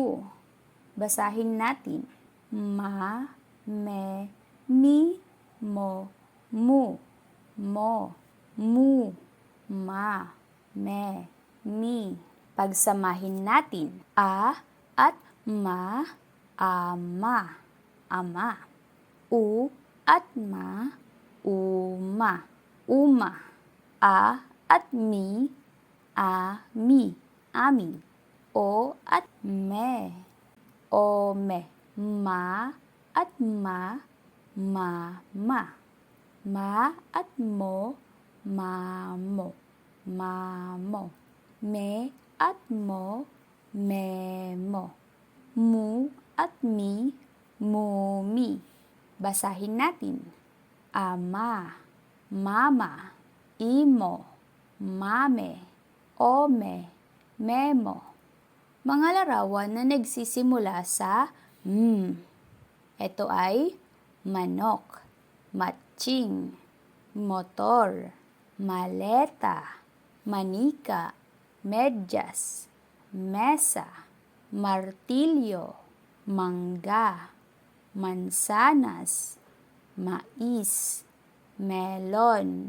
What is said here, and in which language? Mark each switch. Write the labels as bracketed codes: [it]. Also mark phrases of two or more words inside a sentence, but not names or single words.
[tl] Basahin natin. Ma, me, mi, mo, mu, mo, mu, ma, me, mi. Pagsamahin natin. A at ma, ama, ama. U at ma, uma, uma. A at mi, ami, ami. O at me, ome. Ma at ma, mama. Ma at mo, mamo, mamo. Me at mo, memo. Mu at mi, mumi. Basahin natin. Ama, mama, imo, mame, ome, memo. Mga larawan na nagsisimula sa Ito ay manok, matching, motor, maleta, manika, medyas, mesa, martilyo, mangga, mansanas, mais, melon.